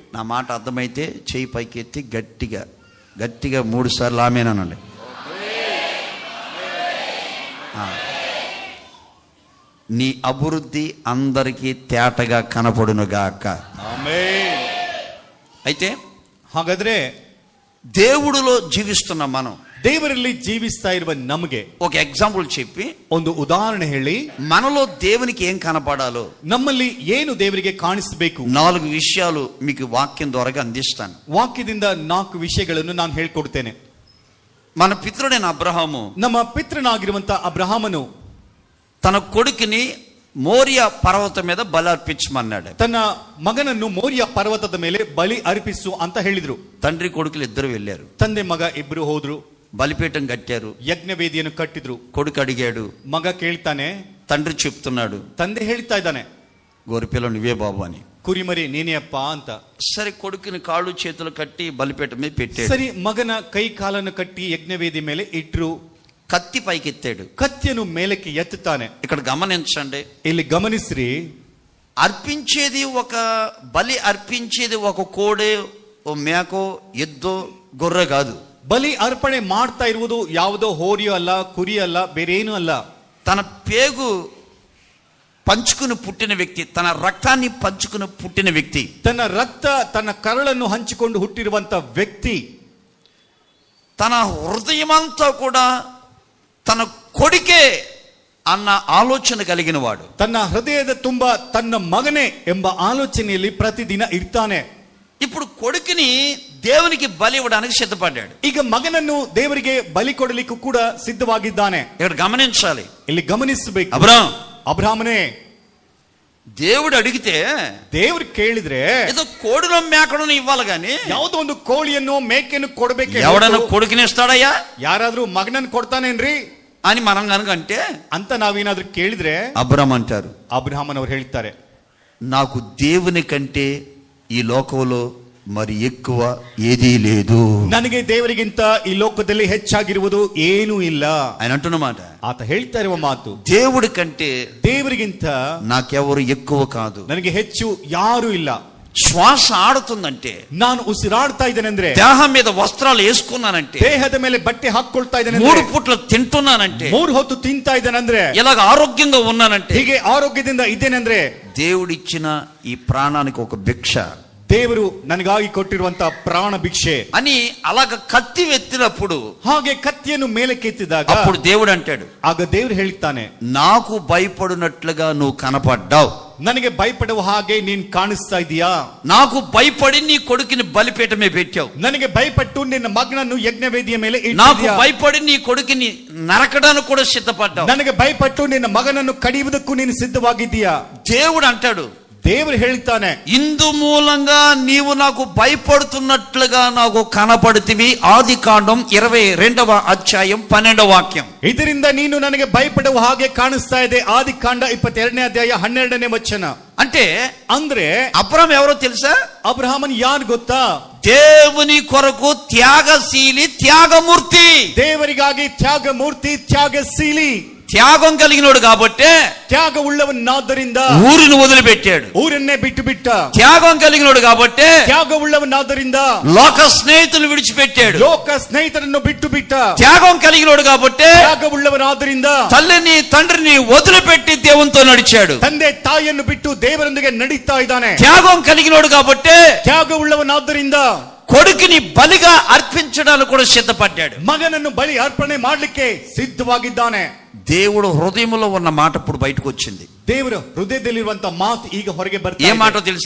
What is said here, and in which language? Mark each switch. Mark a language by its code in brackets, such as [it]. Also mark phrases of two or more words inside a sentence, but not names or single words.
[te] నా మాట అర్థమైతే చేయి పైకెత్తి గట్టిగా గట్టిగా 3 సార్లు ఆమేనండి. నీ అభివృద్ధి అందరికీ తేటగా కనపడునుగాక. [kn] ಆಮೆನ್. [te] అయితే [kn] ಹಾಗಾದ್ರೆ [te] దేవుడిలో జీవిస్తున్న మనం, [kn] ದೇವರಲ್ಲಿ ಜೀವಿಸ್ತಾ ಇರುವ ನಮಗೆ [te] ఒక ఎగ్జాంపుల్ చెప్పి [kn] ಒಂದು ಉದಾಹರಣೆ ಹೇಳಿ, [te] మనలో దేవునికి ఏం కనపడాలో [kn] ನಮ್ಮಲ್ಲಿ ಏನು ದೇವರಿಗೆ ಕಾಣಿಸಬೇಕು [te] 4 విషయాలు మీకు వాక్యం ద్వారా అందిస్తాను. [kn] ವಾಕ್ಯದಿಂದ 4 ವಿಷಯಗಳನ್ನು ನಾನು ಹೇಳ್ಕೊಡ್ತೇನೆ. [te] మన పితరుడైన అబ్రహాము [kn] ನಮ್ಮ ಪಿತೃನಾಗಿರುವಂತ ಅಬ್ರಹಾಮನು [te] తన కొడుకుని మోరియా పర్వతం మీద బలి అర్పించమన్నాడు. [kn] ತನ್ನ ಮಗನನ್ನು ಮೋರಿಯ ಪರ್ವತದ ಮೇಲೆ ಬಲಿ ಅರ್ಪಿಸು ಅಂತ ಹೇಳಿದ್ರು. [te] తండ్రి కొడుకులు ఇద్దరు వెళ్ళారు. [kn] ತಂದೆ ಮಗ ಇಬ್ರು ಹೋದ್ರು. [te] బలిపీఠం కట్టారు. [kn] ಯಜ್ಞ ವೇದಿಯನ್ನು ಕಟ್ಟಿದ್ರು. [te] కొడుకు అడిగాడు, [kn] ಮಗ ಕೇಳ್ತಾನೆ, [te] తండ్రి చెప్తున్నాడు, [kn] ತಂದೆ ಹೇಳ್ತಾ ಇದ್ದಾನೆ, [te] గొర్రెపిల్ల నువ్వే బాబు అని. [kn] ಕುರಿಮರಿ ನೀನೇ ಅಪ್ಪ ಅಂತ. [te] సరే కొడుకుని కాళ్ళు చేతులు కట్టి బలిపీఠం మీద పెట్టాడు. [kn] ಸರಿ, ಮಗನ ಕೈ ಕಾಲನ್ನು ಕಟ್ಟಿ ಯಜ್ಞ ವೇದಿ ಮೇಲೆ ಇಟ್ರು. [te] కత్తి పైకెత్తాడు. [kn] ಕತ್ತಿಯನ್ನು ಮೇಲಕ್ಕೆ ಎತ್ತುತ್ತಾನೆ. [te] ఇక్కడ గమనించండి, [kn] ಇಲ್ಲಿ ಗಮನಿಸ್ರಿ, [te] అర్పించేది ఒక బలి అర్పించేది ఒక కోడే, ఓ మేకో, ఎద్దో, గొర్రె కాదు. [kn] ಬಲಿ ಅರ್ಪಣೆ ಮಾಡ್ತಾ ಇರುವುದು ಯಾವುದೋ ಹೋರಿಯೋ ಅಲ್ಲ, ಕುರಿ ಅಲ್ಲ, ಬೇರೆ ಏನು ಅಲ್ಲ. [te] తన పేగు పంచుకుని పుట్టిన వ్యక్తి, తన రక్తాన్ని పంచుకుని పుట్టిన వ్యక్తి, [kn] ತನ್ನ ರಕ್ತ, ತನ್ನ ಕರಳನ್ನು ಹಂಚಿಕೊಂಡು ಹುಟ್ಟಿರುವಂತ ವ್ಯಕ್ತಿ, [te] తన హృదయమంతా కూడా తన కొడుకే అన్న ఆలోచన కలిగిన వాడు. [kn] ತನ್ನ ಹೃದಯದ ತುಂಬ ತನ್ನ ಮಗನೇ ಎಂಬ ಆಲೋಚನೆಯಲ್ಲಿ ಪ್ರತಿದಿನ ಇರ್ತಾನೆ. [te] ఇప్పుడు కొడుకుని దేవునికి బలి ఇవ్వడానికి సిద్ధపడ్డాడు. [kn] ಈಗ ಮಗನನ್ನು ದೇವರಿಗೆ ಬಲಿ ಕೊಡಲಿಕ್ಕೂ ಕೂಡ ಸಿದ್ಧವಾಗಿದ್ದಾನೆ. [te] ఇక్కడ గమనించాలి, [kn] ಇಲ್ಲಿ ಗಮನಿಸಬೇಕು. ಅಬ್ರಹಾಮನೇ, [te] దేవుడు అడిగితే [kn] ದೇವ್ರು ಕೇಳಿದ್ರೆ [te] ఏదో కోడిలో మేకడను ఇవ్వాలి గాని [kn] ಯಾವುದೋ ಒಂದು ಕೋಳಿಯನ್ನು ಮೇಕೆಯನ್ನು ಕೊಡಬೇಕು. [te] ఎవడన్నా కొడుకుని ఇస్తాడయ్యా? [kn] ಯಾರಾದ್ರೂ ಮಗನನ್ನು ಕೊಡ್ತಾನೇನ್ರಿ? [te] అని మనం కనుక అంటే [kn] ಅಂತ ನಾವೇನಾದ್ರೂ ಕೇಳಿದ್ರೆ [te] అబ్రామ్ అంటారు, [kn] ಅಬ್ರಹಾಮನ್ ಅವರು ಹೇಳ್ತಾರೆ, [te] నాకు దేవుని కంటే ఈ లోకంలో మరి ఎక్కువ ఏదీ లేదు. [kn] ನನಗೆ ದೇವರಿಗಿಂತ ಈ ಲೋಕದಲ್ಲಿ ಹೆಚ್ಚಾಗಿರುವುದು ಏನೂ ಇಲ್ಲ. [te] ఆయన అంటున్నమాట, [kn] ಆತ ಹೇಳ್ತಾ ಇರುವ ಮಾತು, [te] దేవుడి కంటే [kn] ದೇವರಿಗಿಂತ [te] నాకెవరు ఎక్కువ కాదు. [kn] ನನಗೆ ಹೆಚ್ಚು ಯಾರು ಇಲ್ಲ. [te] శ్వాస ఆడుతుందంటే, [kn] ನಾನು ಉಸಿರಾಡ್ತಾ ಇದ್ದೇನೆಂದ್ರೆ, [te] దేహం మీద వస్త్రాలు వేసుకున్నానంటే, [kn] ದೇಹದ ಮೇಲೆ ಬಟ್ಟೆ ಹಾಕೊಳ್ತಾ ಇದ್ದೇನೆ, [te] 3 పూట్ల తింటున్నానంటే, [kn] 3 ಹೊತ್ತು ತಿಂತಾ ಇದ್ದೇನೆಂದ್ರೆ, [te] ఇలాగ ఆరోగ్యంగా ఉన్నానంటే, [kn] ಹೀಗೆ ಆರೋಗ್ಯದಿಂದ ಇದ್ದೇನೆಂದ್ರೆ, [te] దేవుడిచ్చిన ఈ ప్రాణానికి ఒక భిక్ష, [kn] ದೇವರು ನನಗಾಗಿ ಕೊಟ್ಟಿರುವಂತ ಪ್ರಾಣ ಭಿಕ್ಷೆ [te] అని అలాగ కత్తి ఎత్తినప్పుడు, [kn] ಹಾಗೆ ಕತ್ತಿಯನ್ನು ಮೇಲಕ್ಕೆತ್ತಿದಾಗ [te] అప్పుడు దేవుడు అంటాడు, [kn] ಆಗ ದೇವರು ಹೇಳ್ತಾನೆ, [te] నాకు భయపడినట్లుగా నువ్వు కనపడ్డావు, [kn] ನನಗೆ ಭಯಪಡುವ ಹಾಗೆ ನೀನ್ ಕಾಣಿಸ್ತಾ ಇದೀಯಾ, [te] నాకు భయపడి నీ కొడుకుని బలిపీఠమే పెట్టావు, [kn] ನನಗೆ ಭಯಪಟ್ಟು ನಿನ್ನ ಮಗನನ್ನು ಯಜ್ಞವೇದಿಯ ಮೇಲೆ [te] నాకు [kn] ಇಟ್ಟಿದ್ದೀಯಾ, [te] భయపడి నీ కొడుకుని నరకడానికి కూడా సిద్ధపడ్డావు. [kn] ನನಗೆ ಭಯಪಟ್ಟು ನಿನ್ನ ಮಗನನ್ನು ಕಡಿಯುವುದಕ್ಕೂ ನೀನು ಸಿದ್ಧವಾಗಿದ್ದೀಯಾ. [te] దేవుడు అంటాడు, [kn] ದೇವರು ಹೇಳ್ತಾನೆ, [te] ఇందు మూలంగా నీవు నాకు భయపడుతున్నట్లుగా నాకు కనపడుతీవి. ఆదికాండం 22వ అధ్యాయం 12వ వాక్యం. [kn] ಇದರಿಂದ ನೀನು ನನಗೆ ಭಯಪಡುವ ಹಾಗೆ ಕಾಣಿಸ್ತಾ ಇದೆ. ಆದಿಕಾಂಡ 22ನೇ ಅಧ್ಯಾಯ 12ನೇ ವಚನ. [te] అంటే [kn] ಅಂದ್ರೆ [te] అబ్రాహాం ఎవరో తెలుసా? [kn] ಅಬ್ರಹಾಮನ್ ಯಾರು ಗೊತ್ತಾ? [te] దేవుని కొరకు త్యాగశీలి, త్యాగమూర్తి. [kn] ದೇವರಿಗಾಗಿ ತ್ಯಾಗ ಮೂರ್ತಿ, ತ್ಯಾಗಶೀಲಿ, [te] త్యాగం కలిగినోడు కాబట్టే [kn] ತ್ಯಾಗ ಉಳ್ಳವನಾದ್ದರಿಂದ [te] ఊరిని వదిలిపెట్టాడు. [kn] ಊರನ್ನೇ ಬಿಟ್ಟು ಬಿಟ್ಟ. [te] త్యాగం కలిగినోడు కాబట్టే [kn] ತ್ಯಾಗ ಉಳ್ಳವನಾದ್ದರಿಂದ [te] లోక స్నేహితులు విడిచిపెట్టాడు. [kn] ಲೋಕ ಸ್ನೇಹಿತರನ್ನು ಬಿಟ್ಟು ಬಿಟ್ಟ. [te] త్యాగం కలిగినోడు కాబట్టే [kn] ತ್ಯಾಗ ಉಳ್ಳವನಾದ್ದರಿಂದ [te] తల్లిని తండ్రిని వదిలిపెట్టి దేవునితో నడిచాడు. [kn] ತಂದೆ ತಾಯಿಯನ್ನು ಬಿಟ್ಟು ದೇವರೊಂದಿಗೆ ನಡೀತಾ ಇದ್ದಾನೆ. [te] త్యాగం కలిగినోడు కాబట్టే [kn] ತ್ಯಾಗ ಉಳ್ಳವನಾದ್ದರಿಂದ [te] కొడుకుని బలిగా అర్పించడానికి కూడా సిద్ధపడ్డాడు. [kn] ಮಗನನ್ನು ಬಲಿ ಅರ್ಪಣೆ ಮಾಡ್ಲಿಕ್ಕೆ ಸಿದ್ಧವಾಗಿದ್ದಾನೆ. [te] దేవుడు హృదయంలో ఉన్న మాట ఇప్పుడు బయటకు వచ్చింది. [kn] ದೇವರು ಹೃದಯದಲ್ಲಿರುವಂತ ಮಾತು ಈಗ ಹೊರಗೆ ಬರ್ತಾ [te] ఏ [kn] ಇದೆ. [te] మాట తెలుసా?